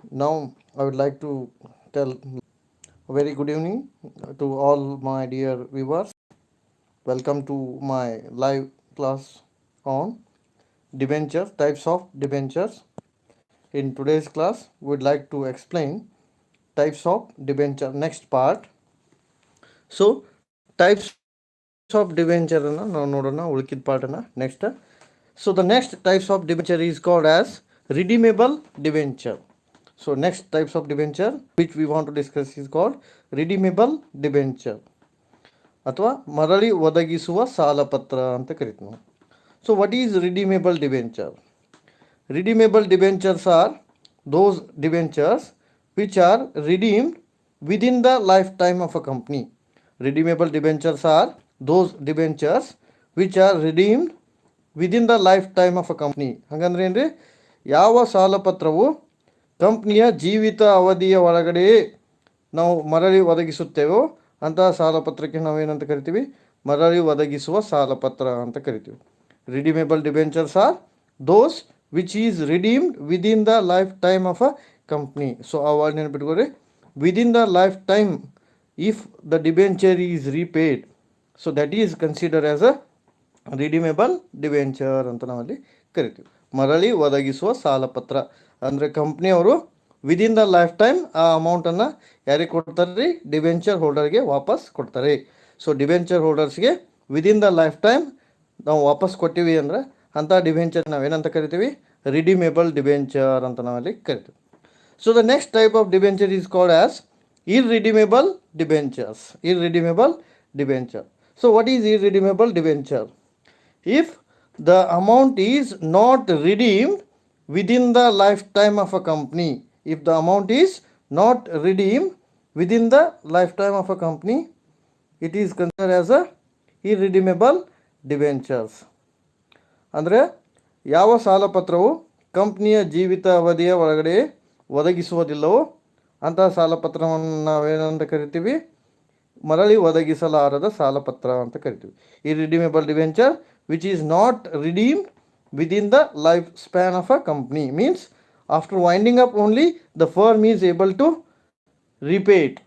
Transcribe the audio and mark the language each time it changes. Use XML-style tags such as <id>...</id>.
<en>Now, I would like to tell a very good evening to all my dear viewers. Welcome to my live class on debentures, types of debentures. In today's class, we would like to explain types of debenture. Next part. So, types of debenture</en> <kn>ನಾವು ನೋಡೋಣ ಉಳಿಕಿದ ಪಾರ್ಟನ್ನು</kn> <en>Next. So, the next types of debenture is called as redeemable debenture. So next types of debenture which we want to discuss is called redeemable debenture</en> <kn>ಅಥವಾ ಮರಳಿ ಒದಗಿಸುವ ಸಾಲಪತ್ರ ಅಂತ ಕರಿತೀವಿ.</kn> <en>So what is redeemable debenture? Redeemable debentures are those debentures which are redeemed within the lifetime of a company. Redeemable debentures are those debentures which are redeemed within the lifetime of a company.</en> <kn>ಹಾಗಂದ್ರೆ ಏನ್ರಿ, ಯಾವ ಸಾಲಪತ್ರವು ಕಂಪ್ನಿಯ ಜೀವಿತ ಅವಧಿಯ ಒಳಗಡೆ ನಾವು ಮರಳಿ ಒದಗಿಸುತ್ತೇವೋ ಅಂತಹ ಸಾಲಪತ್ರಕ್ಕೆ ನಾವೇನಂತ ಕರಿತೀವಿ? ಮರಳಿ ಒದಗಿಸುವ ಸಾಲಪತ್ರ ಅಂತ ಕರಿತೀವಿ.</kn> <en>Redeemable debentures are those which is redeemed within the life time of a company. So</en> <kn>ಆ word ನೆನಪಿಟ್ಕೊಳ್ರಿ,</kn> <en>within the life time if the debenture is repaid, so that is consider as a redeemable debenture</en> <kn>ಅಂತ ನಾವಲ್ಲಿ ಕರಿತೀವಿ. ಮರಳಿ ಒದಗಿಸುವ ಸಾಲಪತ್ರ ಅಂದರೆ ಕಂಪ್ನಿಯವರು</kn> <en>within the life time</en> <kn>ಆ ಅಮೌಂಟನ್ನು ಯಾರಿಗೆ ಕೊಡ್ತಾರೆ ರೀ? ಡಿಬೆಂಚರ್ ಹೋಲ್ಡರ್ಗೆ ವಾಪಸ್ ಕೊಡ್ತಾರೆ. So debenture ಹೋಲ್ಡರ್ಸ್ಗೆ</kn> <en>within the life time</en> <kn>ನಾವು ವಾಪಸ್ ಕೊಟ್ಟಿವಿ ಅಂದ್ರೆ ಅಂಥ ಡಿಬೆಂಚರ್ ನಾವೇನಂತ ಕರಿತೀವಿ? ರಿಡೀಮೇಬಲ್ ಡಿಬೆಂಚರ್ ಅಂತ ನಾವಲ್ಲಿ ಕರಿತೀವಿ. So the next type of debenture is called as irredeemable debentures.</kn> <en>Irredeemable debenture. So what is irredeemable debenture? If the amount is not redeemed within the lifetime of a company, if the amount is not redeemed within the lifetime of a company, it is considered as a irredeemable debentures.</en> <kn>ಅಂದರೆ ಯಾವ ಸಾಲಪತ್ರವು ಕಂಪ್ನಿಯ ಜೀವಿತ ಅವಧಿಯ ಒಳಗಡೆ ಒದಗಿಸುವುದಿಲ್ಲವೋ ಅಂತಹ ಸಾಲಪತ್ರವನ್ನು ನಾವೇನಂತ ಕರಿತೀವಿ? ಮರಳಿ ಒದಗಿಸಲಾರದ ಸಾಲಪತ್ರ ಅಂತ ಕರಿತೀವಿ.</kn> <en>irredeemable debenture which is not redeemed within the lifespan of a company means after winding up only the firm is able to repay it.</en>